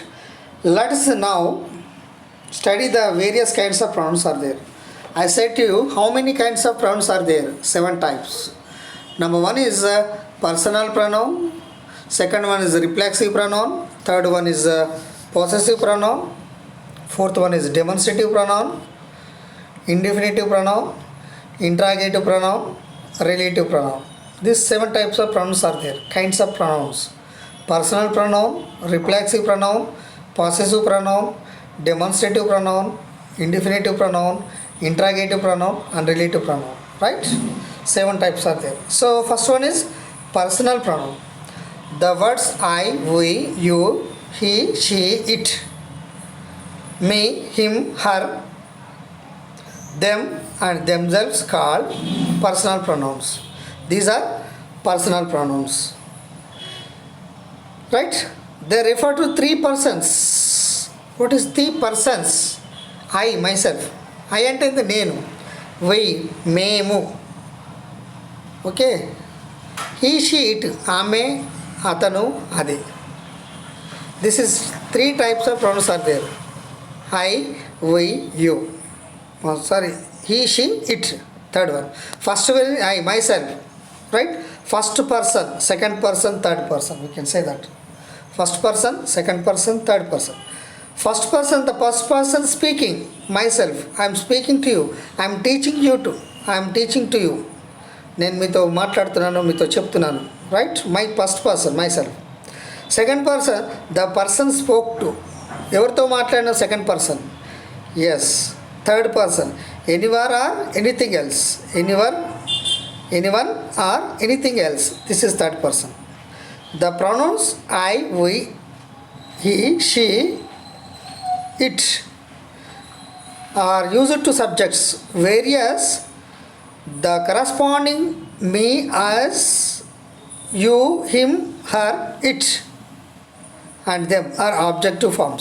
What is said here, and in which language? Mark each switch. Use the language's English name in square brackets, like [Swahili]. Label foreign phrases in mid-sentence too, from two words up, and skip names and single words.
[English] Let us now study the various kinds of pronouns are there. I said to you, how many kinds of pronouns are there? 7 types. Number 1 is personal pronoun. Second one is reflexive pronoun. Third one is possessive pronoun. Fourth one is demonstrative pronoun, indefinitive pronoun, interrogative pronoun, relative pronoun. These 7 types of pronouns are there. Kinds of pronouns. Personal pronoun, reflexive pronoun, possessive pronoun, demonstrative pronoun, indefinitive pronoun, interrogative pronoun and relative pronoun. Right? 7 types are there. So first one is personal pronoun. The words I, we, you, he, she, it, me, him, her, them and themselves called personal pronouns. These are personal pronouns, right? They refer to three persons. What is three persons? I, myself. [Telugu] I అంటే నేను, we, మేము, ఓకే. [English] he, she, it, [Telugu] ఆమె, అతను, అది. [English] this is three types of pronouns are there. ఐ, we, you. Sorry, he, she, it. Third one. First one, I, myself, right? First person, second person, third person. We can say that. First person, second person, third person. First person, the first person speaking, myself. I am speaking to you. I am teaching you to. I am teaching to you. [Telugu] నేను మీతో మాట్లాడుతున్నాను, మీతో చెప్తున్నాను, రైట్? [English] my first person, my self. second person, the person spoke to. [Telugu] ఎవరితో మాట్లాడిన [English] second person. [Telugu] ఎస్. [English] third person, anyone or anything else. anyone or anything else. this is third person. the pronouns I, we, he, she, it are used to subjects, whereas the corresponding me, us, you, him, her, it and them are objective forms.